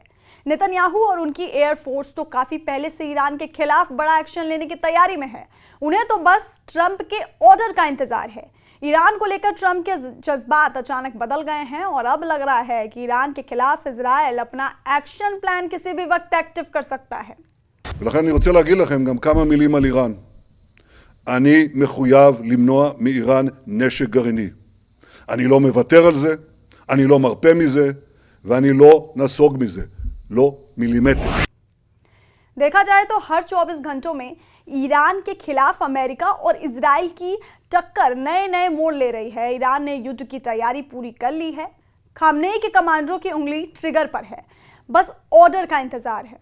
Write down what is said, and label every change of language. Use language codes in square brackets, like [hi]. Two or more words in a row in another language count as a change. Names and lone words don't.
[hi] नेतन्याहू और उनकी एयरफोर्स तो काफी पहले से ईरान के खिलाफ बड़ा एक्शन लेने की तैयारी में है। उन्हें तो बस ट्रंप के ऑर्डर का इंतजार है। ईरान को लेकर ट्रंप के जज्बात अचानक बदल गए हैं और अब लग रहा है कि ईरान के खिलाफ इजराइल अपना [en] action plan [hi] किसी भी वक्त एक्टिव कर सकता है। [he] ולכן אני רוצה להגיד לכם גם כמה מילים על איראן. אני מחויב למנוע מאיראן נשק גרעיני. אני לא מוותר על זה, אני לא מרפה מזה, ואני לא נסוג מזה. לא מילימטר. [hi] देखा जाए तो हर 24 घंटों में ईरान के खिलाफ अमेरिका और इजराइल की टक्कर नए नए मोड़ ले रही है। ईरान ने युद्ध की तैयारी पूरी कर ली है। खामनेई के कमांडरों की उंगली ट्रिगर पर है, बस ऑर्डर का इंतजार है।